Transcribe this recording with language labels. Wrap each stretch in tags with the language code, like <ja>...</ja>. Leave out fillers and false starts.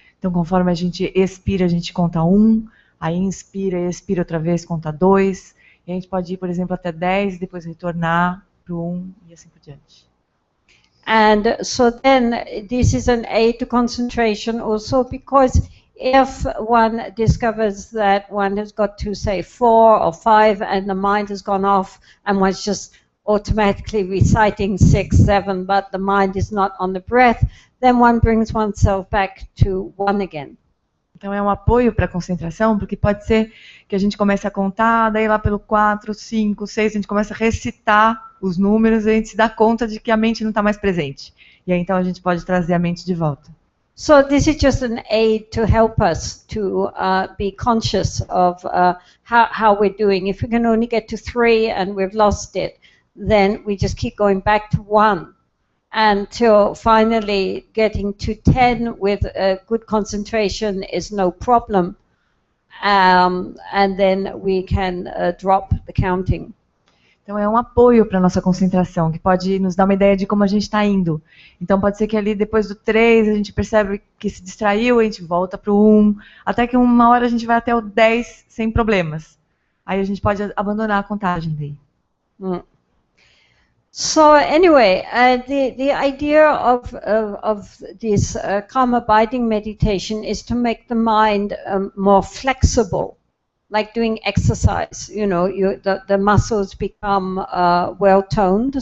<pt>Então, conforme a gente expira, a gente conta 1, aí inspira e expira outra vez, conta 2, e a gente pode ir, por exemplo, até 10, depois retornar para o 1 e assim por diante.</pt> <en>And so then this is an aid to concentration also, because if one discovers that one has got to say 4 or 5 and the mind has gone off and one's just automatically reciting 6, 7, but the mind is not on the breath, then one brings oneself back to 1 again.</en> <pt>Então é um apoio para a concentração, porque pode ser que a gente comece a contar, daí lá pelo 4, 5, 6, a gente começa a recitar os números e a gente se dá conta de que a mente não está mais presente. E aí então a gente pode trazer a mente de volta.</pt> <en>So this is just an aid to help us to be conscious of how we're doing. If we can only get to 3 and we've lost it, then we just keep going back to 1 until finally getting to 10 with good concentration is no problem, and then we can drop the counting.</en> <pt>Então é um apoio para a nossa concentração, que pode nos dar uma ideia de como a gente está indo. Então pode ser que ali depois do 3 a gente percebe que se distraiu, a gente volta para o 1, até que uma hora a gente vai até o 10 sem problemas. Aí a gente pode abandonar a contagem daí.</pt> <en>So anyway, the idea of this calm abiding meditation is to make the mind more flexible, like doing exercise. You know, the muscles become well toned.</en>